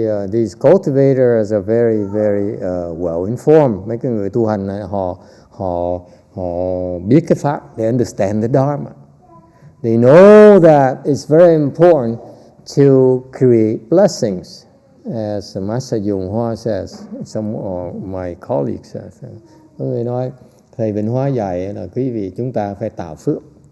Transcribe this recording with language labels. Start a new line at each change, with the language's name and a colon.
English: These cultivators are very, very well informed.
Vietnamese: Mấy cái người tu hành này họ biết cái pháp.
English: They understand the Dharma. They know that it's very important to create blessings. As Master YongHua says, some of my colleagues says.
Vietnamese: Có người nói, Thầy Vĩnh Hóa dạy là quý vị chúng ta phải tạo phước.